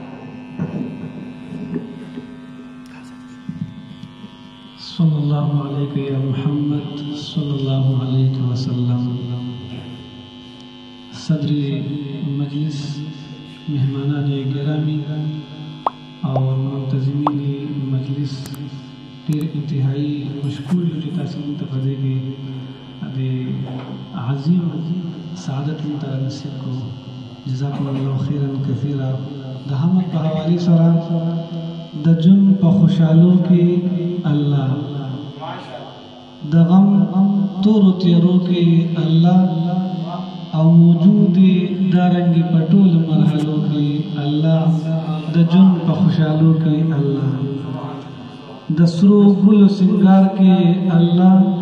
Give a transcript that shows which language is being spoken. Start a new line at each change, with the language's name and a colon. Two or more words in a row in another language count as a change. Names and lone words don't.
Arabic: صلی اللہ علیہ یا محمد صلی اللہ علیہ وسلم.
Urdu: صدر مجلس، مہمانان گرامی اور منتظمین مجلس
Pashto: ډېر انتهایی مشکور یو چې تاسو موږ ته په دې کې د عظیم سعادت موږ ته نصیب کړو.
Arabic: جزاکم الله خیرا کثیرا.
Pashto: د حمد په حوالې سره د ژوند په خوشحالو کې الله، د غم تورو تیرو کې الله، او موجود دارنګې په ټولو مرحلو کې الله، د ژوند په خوشحالو کې الله، د سرو ګلو سنگار کې الله،